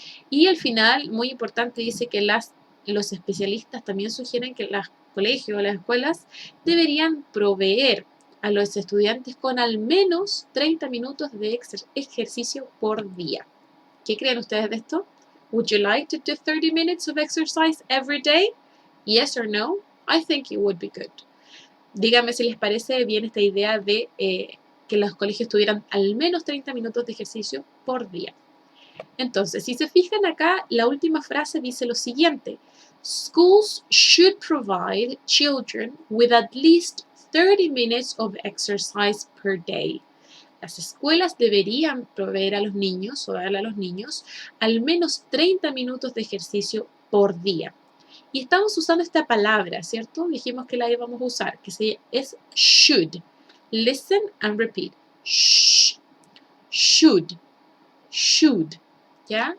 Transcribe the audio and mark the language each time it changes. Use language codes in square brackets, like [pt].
[es] Y al final, muy importante, dice que los especialistas también sugieren que los colegios o las escuelas deberían proveer a los estudiantes con al menos 30 minutos de ejercicio por día. ¿Qué creen ustedes de esto? [en] Would you like to do 30 minutes of exercise every day? Yes or no? I think it would be good. [es] Díganme si les parece bien esta idea de que los colegios tuvieran al menos 30 minutos de ejercicio por día. Entonces, si se fijan acá, la última frase dice lo siguiente. [en] Schools should provide children with at least 30 minutes of exercise per day. [es] Las escuelas deberían proveer a los niños o darle a los niños al menos 30 minutos de ejercicio por día. Y estamos usando esta palabra, ¿cierto? Dijimos que la íbamos a usar, que es should. [en] Listen and repeat. Should. Should. ¿Ya?